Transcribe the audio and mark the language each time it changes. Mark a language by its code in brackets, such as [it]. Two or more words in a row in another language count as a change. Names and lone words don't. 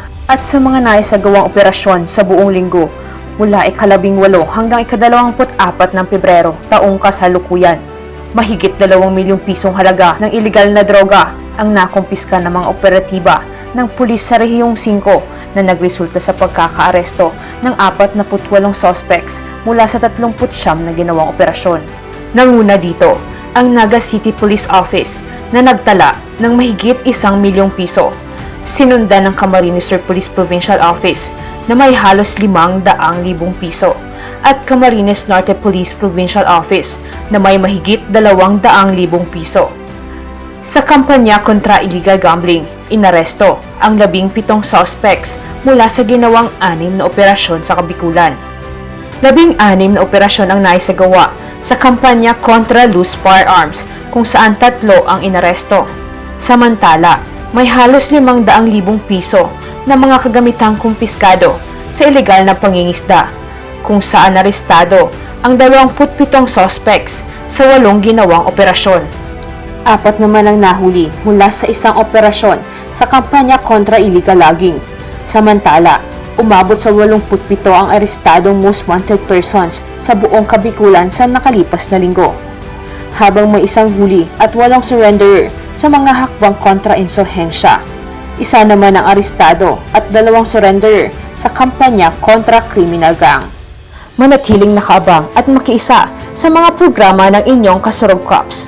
[tl] At sa mga naisagawang operasyon sa buong linggo, mula ika-18 hanggang ika-24 ng Pebrero taong kasalukuyan, mahigit 2 milyong pisong halaga ng ilegal na droga ang nakumpiska ng mga operatiba ng pulis sa Rehiyong 5 na nagresulta sa pagkakaaresto ng 48 suspects mula sa 39 na ginawang operasyon. Nanguna dito ang Naga City Police Office na nagtala ng mahigit 1 milyong piso. Sinundan ng Camarines Sur Police Provincial Office na may halos 500,000 piso at Camarines Norte Police Provincial Office na may mahigit 200,000 piso. Sa kampanya kontra [en] illegal gambling, [tl] inaresto ang 17 suspects mula sa ginawang 6 na operasyon sa Kabikulan. 16 na operasyon ang naisagawa sa kampanya kontra [en] loose firearms [tl] kung saan 3 ang inaresto. Samantala, may halos 500,000 piso na mga kagamitang kumpiskado sa ilegal na pangingisda kung saan arestado ang 27 suspects sa 8 ginawang operasyon. 4 naman ang nahuli mula sa isang operasyon sa kampanya kontra [en] illegal logging. [tl] Samantala, umabot sa 87 ang arestadong [en] most wanted persons [tl] sa buong Kabikulan sa nakalipas na linggo. Habang may isang huli at 8 surrenderer sa mga hakbang kontra insurhensya. Isa naman ang arestado at 2 surrenderer sa kampanya kontra [en] criminal gang. [tl] Manatiling nakaabang at makiisa sa mga programa ng inyong Kasurog Cops.